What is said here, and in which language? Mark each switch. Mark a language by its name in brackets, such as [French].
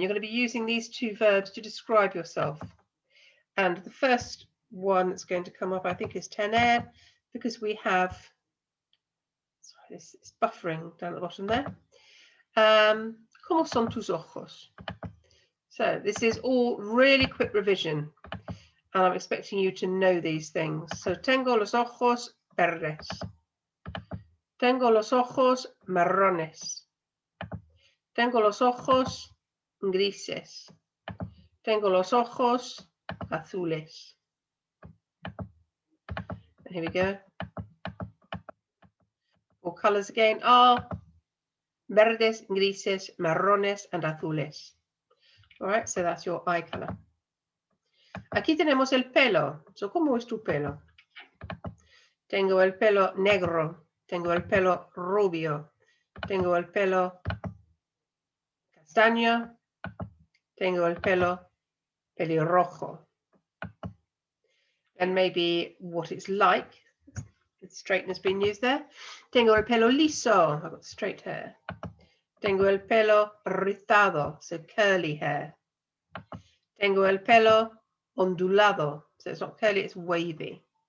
[English] You're going to be using these two verbs to describe yourself. And the first one that's going to come up, I think, is tener, because we have, sorry, this is buffering down at the bottom there. [Spanish] ¿Cómo son tus ojos? [English] So this is all really quick revision, and I'm expecting you to know these things. [Spanish] So tengo los ojos verdes. Tengo los ojos marrones. Tengo los ojos grises. Tengo los ojos azules. [English] And here we go. All colors again are verdes, grises, marrones, and azules. All right, so that's your eye color. [Spanish] Aquí tenemos el pelo. So, ¿cómo es tu pelo? Tengo el pelo negro. Tengo el pelo rubio. Tengo el pelo castaño. Tengo el pelo pelirrojo. [English] And maybe what it's like. The straightener's been used there. [Spanish] Tengo el pelo liso. [English] I've got straight hair. [Spanish] Tengo el pelo rizado, [English] so curly hair. [Spanish] Tengo el pelo ondulado, [English] so it's not curly, it's wavy.